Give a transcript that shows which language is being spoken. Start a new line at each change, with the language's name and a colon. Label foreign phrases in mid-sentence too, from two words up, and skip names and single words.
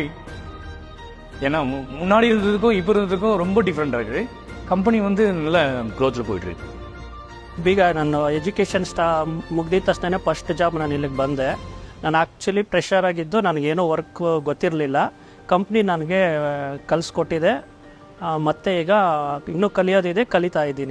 Tamil: ஏன்னா முன்னாடி இருந்ததுக்கும் இப்போ இருந்ததுக்கும் ரொம்ப டிஃப்ரெண்டாக இருக்குது. கம்பெನಿ நல்ல க்ரோத்தில் போயிட்டுருக்கு.
Kannada: ಈಗ ನಾನು ಎಜುಕೇಷನ್ ಮುಗ್ದಿದ ತಕ್ಷಣ
English: first job
Kannada: ನಾನು ಇಲ್ಲಿಗೆ ಬಂದೆ. ನಾನು
English: actually fresher
Kannada: ಆಗಿದ್ದು, ನನಗೇನೋ ವರ್ಕ್ ಗೊತ್ತಿರಲಿಲ್ಲ. ಕಂಪ್ನಿ ನನಗೆ ಕಲಿಸ್ಕೊಟ್ಟಿದೆ. ಮತ್ತು ಈಗ ಇನ್ನೂ ಕಲಿಯೋದಿದೆ, ಕಲಿತಾ ಇದ್ದೀನಿ.